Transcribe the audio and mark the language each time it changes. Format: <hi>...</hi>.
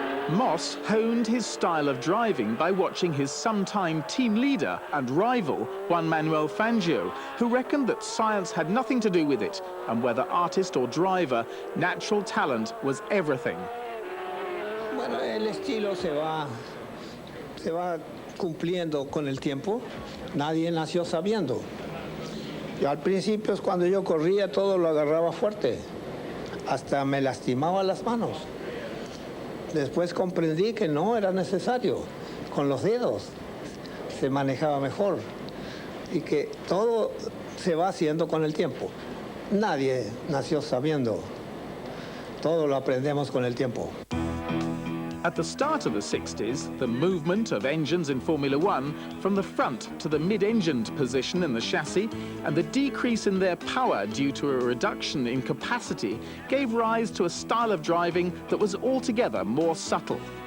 <en>Moss honed his style of driving by watching his sometime team leader and rival, Juan Manuel Fangio, who reckoned that science had nothing to do with it, and whether artist or driver, natural talent was everything.</en> <es>Bueno, el estilo se va cumpliendo con el tiempo. Nadie nació sabiendo. Y al principio, cuando yo corría, todo lo agarraba fuerte. Hasta me lastimaba las manos. Después comprendí que no era necesario. Con los dedos se manejaba mejor y que todo se va haciendo con el tiempo. Nadie nació sabiendo. Todo lo aprendemos con el tiempo.</es> <en>At the start of the 60s, the movement of engines in Formula One from the front to the mid-engined position in the chassis and the decrease in their power due to a reduction in capacity gave rise to a style of driving that was altogether more subtle.</en>